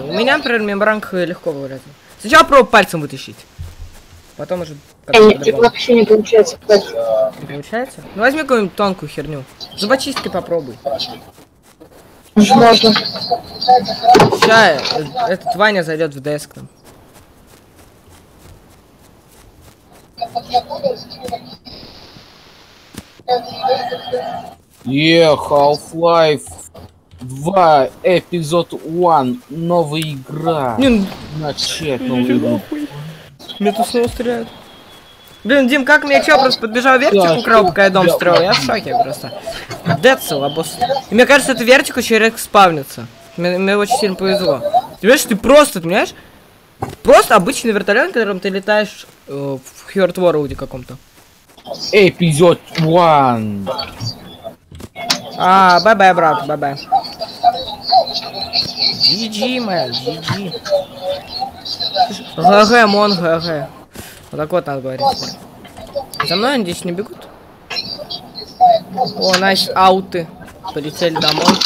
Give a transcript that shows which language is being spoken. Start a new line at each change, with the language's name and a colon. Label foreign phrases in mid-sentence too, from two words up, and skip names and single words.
Russian: У меня, например, мембранка легко вылезает. Сначала пробуй пальцем вытащить. Потом уже... Вообще не получается. Не получается? Ну возьми какую-нибудь тонкую херню. Зубочисткой попробуй. Можно. Сейчас этот Ваня зайдет в деск там. Half-Life 2 эпизод 1. Новая игра. Начать новую игру. Меня тут снова стреляют. Блин, Дим, как меня чё, просто подбежал вертик, украл, пока я дом строил? Я в шоке просто. Децл, обос. И мне кажется, это вертик очень редко спавнится. Мне очень сильно повезло. Ты понимаешь, ты понимаешь? Просто обычный вертолет, на котором ты летаешь в Hurt World каком-то. Эпизод 1. Бай-бай, брат, бай-бай.
English: GG, man, GG.
Russian: ГГ, мон, ГГ. Вот так вот надо говорить. За мной они здесь не бегут. О, найс, ауты. Полетели домой.